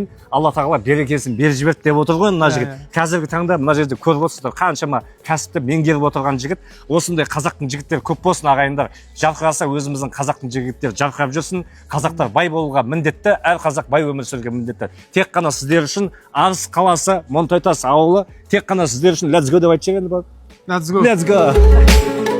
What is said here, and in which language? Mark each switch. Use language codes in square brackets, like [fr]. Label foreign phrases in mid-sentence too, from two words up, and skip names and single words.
[kk] Алла тағала берекесін беріп жіберді деп отыр ғой мына жігіт. Қазіргі таңда мына жерде көріп отырсыздар, қаншама кәсіпті меңгеріп отырған жігіт. Осындай қазақтың жігіттері көп болсын ағайындар. Жарқыраса өзіміздің қазақтың жігіттері жарқырап жүрсін. Қазақтар бай болуға міндетті, әр қазақ бай өмір сүруге міндетті. Тек қана сіздер үшін Арыс қаласы, Монтойтас ауылы, тек қана сіздер үшін [en] let's go [kk] деп айтшы енді бар. [en] Let's go. Let's go.